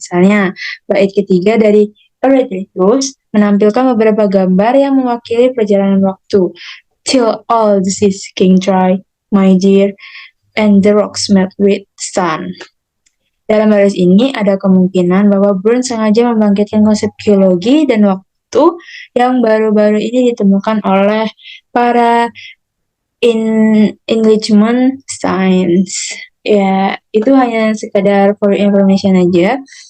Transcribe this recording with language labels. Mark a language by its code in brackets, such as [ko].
[id] Misalnya, bait ketiga dari A Red Red Rose menampilkan beberapa gambar yang mewakili perjalanan waktu. [en] Till all the seas can dry, my dear, and the rocks melt with the sun. [id] Dalam baris ini ada kemungkinan bahwa Burns sengaja membangkitkan konsep geologi dan waktu yang baru-baru ini ditemukan oleh para enlightenment science. Ya, itu hanya sekadar [en] for information [id] aja.